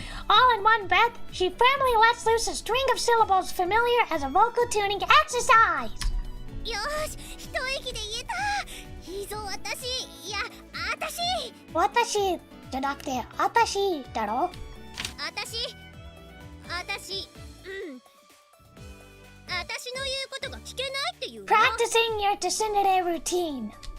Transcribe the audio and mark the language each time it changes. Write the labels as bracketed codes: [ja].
[en] All in one breath, she firmly lets loose a string of syllables familiar as a vocal tuning exercise. [ja] よし、一息で言えた。いいぞ私、いや、私。 Watashi じゃなくて、あたしだろ。あたしの言うことが聞けないっていうの。 [en] Practicing your tsundere routine.